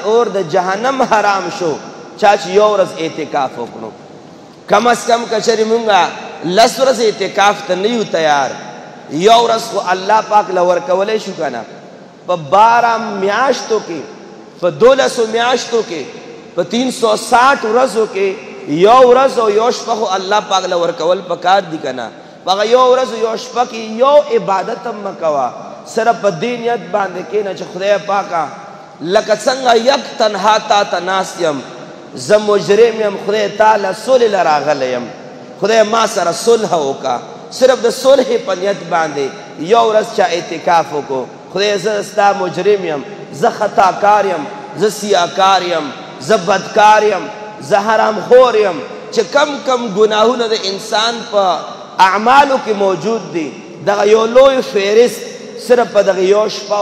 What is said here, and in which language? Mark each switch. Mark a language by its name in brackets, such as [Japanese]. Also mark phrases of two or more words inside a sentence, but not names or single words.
[Pashto] اور د جهنم حرام شو چا چې یو ورځ اعتکاف وکړو [Urdu] کم از کم [Pashto] کچرې مونږه 10 ورځې اعتکاف ته نه یو تیار یو ورځ خو الله پاک له ورکولی شو که نه په 12 میاشتو کې په 12 میاشتو کې په 360 ورځو کې یو ورځ او یو شپه خو الله پاک له ورکول پکار دي که نه په هغه یو ورځ او یو شپه کې یو عبادت هم مه کوه صرف په دې نیت باندې کښېنه چې خدای پاکه لکه څنګه [Persian] یک تنها [Pashto] تا ته ناست یم زه مجرم یم خدای تا له صلح له راغلی یم خدای ما سره صلح وکړه صرف د صلح په نیت باندې یو ورځ چا اعتکاف وکړو خدای زه ستا مجرم یم زه خطاکار یم زه سیاکار یم زه بدکار یم زه حرام خور یم چې کم کم ګناهونه د انسان په اعمالو کې موجود دي دغه یو لوی فهرست صرف په دغه یو شپه